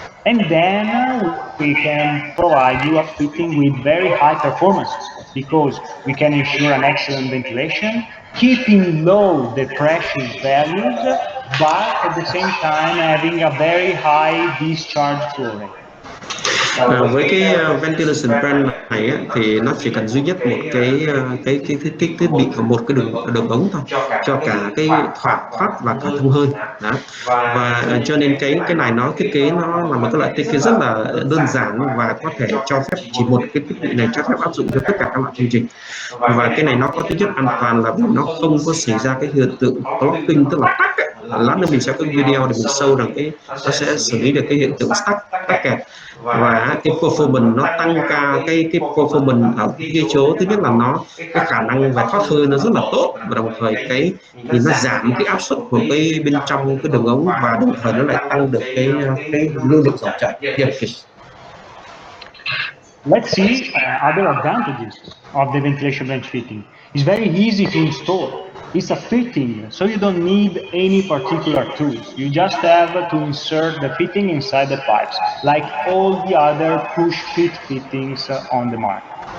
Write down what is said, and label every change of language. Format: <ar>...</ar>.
<en>And then we can provide you a fitting with very high performances, because we can ensure an excellent ventilation, keeping low the pressure values, but at the same time having a very high discharge flow rate.</en> <vi>Với cái ventilation brand này ấy, thì nó chỉ cần duy nhất một cái thiết bị của một cái đường ống thôi, cho cả cái thoát và cả thông hơi. Đó. Và cho nên cái này nó thiết kế nó là một cái loại thiết kế rất là đơn giản, và có thể cho phép chỉ một cái thiết bị này cho phép áp dụng cho tất cả các loại chương trình. Và cái này nó có tính chất an toàn là vì nó không có xảy ra cái hiện tượng clogging, tức là tắc ấy. Lát nữa mình sẽ có video để mình show rằng nó sẽ xử lý được cái hiện tượng tắc kẹt. Và cái performance nó tăng cao, cái performance ở cái chỗ thứ nhất là cái khả năng về thoát hơi nó rất là tốt, và đồng thời thì nó giảm cái áp suất của cái bên trong cái đường ống, và đồng thời nó lại tăng được cái lưu lượng dòng chảy.</vi> <en>Let's see other advantages of the ventilation branch fitting. It's very easy to install. It's a fitting, so you don't need any particular tools. You just have to insert the fitting inside the pipes, like all the other push-fit fittings on the market.</en>